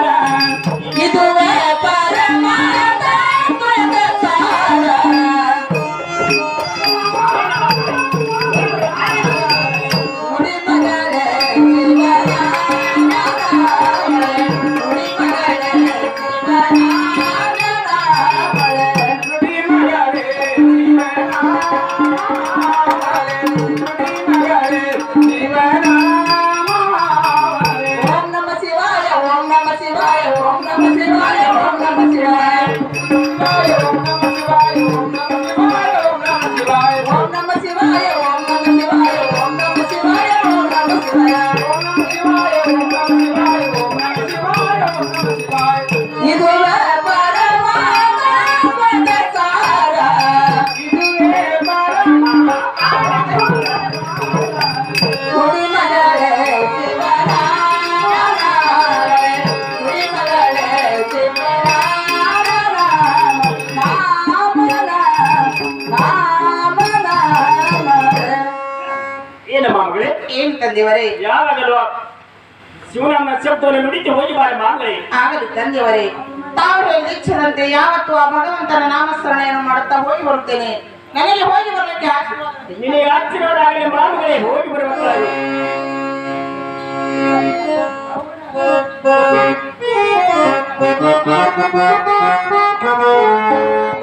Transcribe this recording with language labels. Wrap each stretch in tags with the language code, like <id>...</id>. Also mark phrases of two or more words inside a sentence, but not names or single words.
<kn>ಇದುವೇ ಪರಮಾತ್ಮ ಪದ ಸಾರ, ನುಡಿ ಮಗಳೇ ಶಿವನ ನುಡಿ ಮಗಳೇ ಶಿವನ ನುಡಿ ಮಗಳೇ ಶಿವನ ನುಡಿ ಮಗಳೇ ಶಿವನ</kn> <sa>ಓಂ ನಮ ಶಿವಾಯ, ಓಂ ನಮ ಶಿವಾಯ, ಓಂ ನಮ ಶಿವಾಯ, ಓಂ ನಮ ಶಿವಾಯ, ಓಂ ನಮ ಶಿವಾಯ, ಓಂ ನಮ ಶಿವಾಯ, ಓಂ ನಮ ಶಿವಾಯ, ಓಂ ನಮ ಶಿವಾಯ, ಓಂ ನಮ ಶಿವಾಯ, ಓಂ ನಮ ಶಿವಾಯ, ಓಂ ನಮ ಶಿವಾಯ.</sa> <kn>ಇದುವೇ ಪರಮಾತ್ಮ ಪದ ಸಾರ, ನುಡಿ ಮಗಳೇ ಶಿವನ ನುಡಿ ಮಗಳೇ ಶಿವನ ನಾಮನ ನಾಮನ. ಏನು ಮಾಮಗಳೇ, ಏನ್ ತಂದೆಯವರೇ? ಯಾವಾಗಲೂ ಶಿವನನ್ನ ಶಬ್ದವನ್ನು ನುಡಿತು ಹೋಗಿ ಬಾರಿ ಮಾಮಗಳೇ. ಆಗಲಿ ತಂದೆಯವರೇ, ತಾವು ಹೇಳಿದ ಇಚ್ಛೆದಂತೆ ಯಾವತ್ತು ಆ ಭಗವಂತನ ನಾಮಸ್ಮರಣೆಯನ್ನು ಮಾಡುತ್ತಾ ಹೋಗಿ ಬರುತ್ತೇನೆ. ನನಗೆ ಹೋಗಿ ಬರಲಿಕ್ಕೆ ಆಶೀರ್ವಾದ. ನಿನಗೆ ಆಶೀರ್ವಾದ ಆಗಲಿ ಮಾಮಗಳೇ, ಹೋಗಿ ಬರುವಂತಾಗಲಿ.</kn> <en>Thank you.</en>